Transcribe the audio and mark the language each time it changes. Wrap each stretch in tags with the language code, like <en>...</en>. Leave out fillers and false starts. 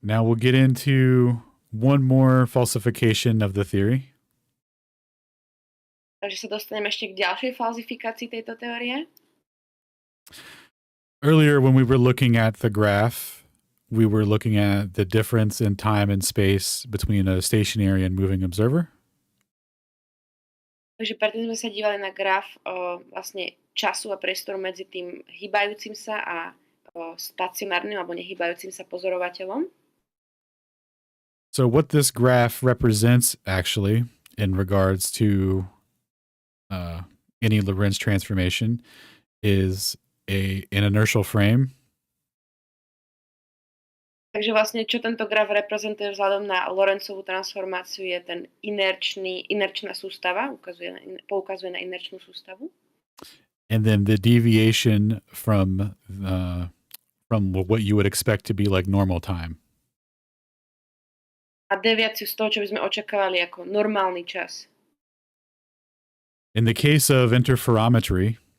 <en>Now we'll get into one more falsification of the theory.</en> <sk>Takže sa dostaneme ešte k ďalšej falzifikácii tejto teórie.</sk> <en>Earlier, when we were looking at the graph, we were looking at the difference in time and space between a stationary and moving observer.</en> <sk>Takže predtým sme sa dívali na graf vlastne času a priestoru medzi tým hýbajúcim sa a stacionárnym alebo nehýbajúcim sa pozorovateľom.</sk> <en>So what this graph represents actually in regards to any Lorentz transformation is an inertial frame.</en> <sk>Takže vlastne čo tento graf reprezentuje vzhľadom na Lorentzovú transformáciu je ten inerčná sústava, poukazuje na inerčnú sústavu.</sk> <en>And then the deviation from what you would expect to be like normal time.</en> <sk>A deviáciu z toho, čo by sme očakávali ako normálny čas.</sk> <en>In the case of interferometry,</en>